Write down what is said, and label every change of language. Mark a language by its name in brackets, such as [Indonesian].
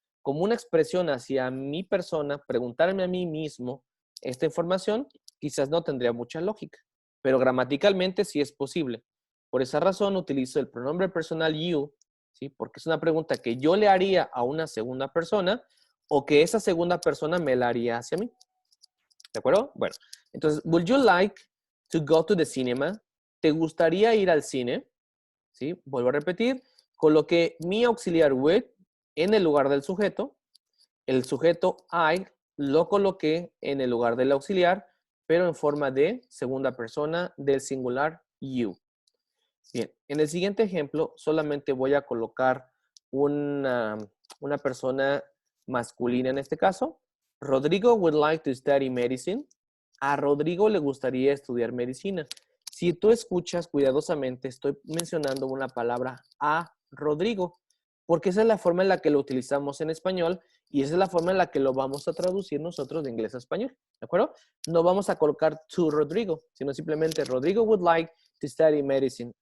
[Spanish] Como una expresión hacia mi persona, preguntarme a mí mismo esta información, quizás no tendría mucha lógica, pero gramaticalmente sí es posible. Por esa razón utilizo el pronombre personal you, ¿sí? Porque es una pregunta que yo le haría a una segunda persona o que esa segunda persona me la haría hacia mí. ¿De acuerdo? [English] Bueno, entonces, would you like to go to the cinema? [Spanish] ¿Te gustaría ir al cine? ¿Sí? Vuelvo a repetir, coloqué mi auxiliar with en el lugar del sujeto. El sujeto I lo coloqué en el lugar del auxiliar, pero en forma de segunda persona del singular you. Bien, en el siguiente ejemplo solamente voy a colocar una persona masculina en este caso. [English] Rodrigo would like to study medicine. [Spanish] A Rodrigo le gustaría estudiar medicina. Si tú escuchas cuidadosamente, estoy mencionando una palabra a Rodrigo, porque esa es la forma en la que lo utilizamos en español y esa es la forma en la que lo vamos a traducir nosotros de inglés a español. ¿De acuerdo? No vamos a colocar to Rodrigo, sino simplemente [English] Rodrigo would like to study medicine.